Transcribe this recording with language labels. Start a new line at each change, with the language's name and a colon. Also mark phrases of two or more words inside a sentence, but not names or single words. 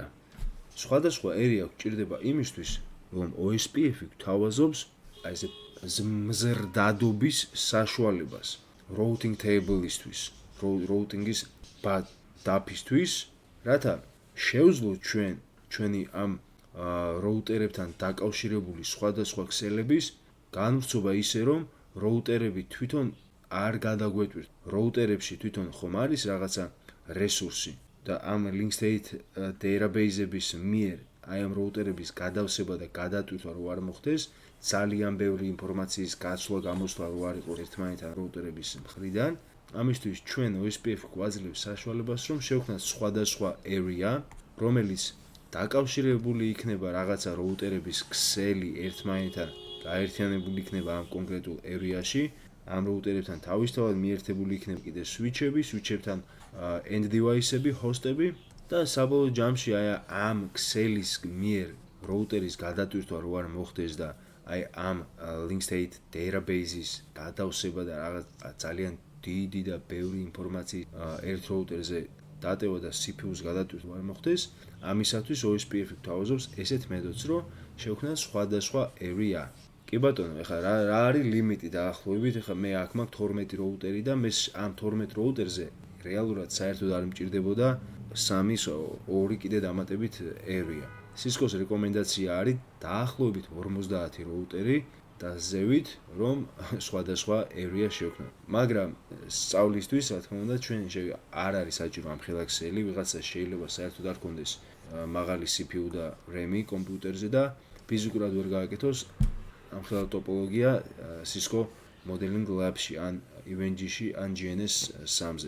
Georgian: სხვადასხვა area გვჭირდება იმისთვის, რომ OSPF გვთავაზობს აი ესე მზრდადობის საშუალებას
English: routing table-
Georgian: ისთვის, routing-ის დაფისთვის, რათა შევძლოთ ჩვენი ამ როუტერებთან დაკავშირებული სხვადასხვა ქსელების განვრცობა ისე, რომ როუტერები თვითონ არ გადაგვეტვირთ. როუტერებში თვითონ ხომ არის რაღაცა რესურსი და ამ
English: link state database-
Georgian: ების მიერ აი ამ როუტერების გადავსება და გადატვირთვა რო არ მოხდეს, ძალიან ბევრი ინფორმაციის გაცვლა გამოსვლა რო არ იყოს ერთმანეთთან როუტერების მხრიდან. ამისთვის ჩვენ OSPF გვაძლევს საშუალებას, რომ შევქმნათ სხვადასხვა area, რომელიც დაკავშირებული იქნება რაღაცა როუტერების ქსელი ერთმანეთთან გაერთიანებული იქნება ამ კონკრეტულ area-ში. ამ როუტერებთან თავისთავად მიერთებული იქნება კიდე switch-ებთან
English: end device-
Georgian: ები, host-ები და საბოლოო ჯამში აი ამ ქსელის მიერ როუტერის გადატვირთვა რო არ მოხდეს და აი ამ
English: link state database-
Georgian: ის გადავსება და რაღაც ძალიან დიდი და ბევრი ინფორმაციის ერთ როუტერზე დატევა და CPU-ს გადატვირთვა არ მოხდეს, ამისათვის OSPF გვთავაზობს ესეთ მეთოდს, რომ შევქმნათ სხვადასხვა area. კი ბატონო, ეხლა რა არის ლიმიტი დაახლოებით? ეხლა მე აქ მაქვს 12 როუტერი და მე ამ 12 როუტერზე რეალურად საერთოდ არ მჭირდებოდა 2 კიდე დამატებით area. Cisco-s რეკომენდაცია არის დაახლოებით 50 როუტერი და ზევით, რომ სხვადასხვა area შევქმნათ. მაგრამ სწავლისთვის, რა თქმა უნდა, ჩვენ არ არის საჭირო ამ ხელაქსელი, ვიღაცა შეიძლება საერთოდ არ ქონდეს მაღალი CPU და RAM-ი კომპიუტერზე და ფიზიკურად ვერ გააკეთოს ამ ხელა ტოპოლოგია
English: Cisco Modeling Lab-
Georgian: ში, ან EVNG-ში, ან GNS 3-ზე.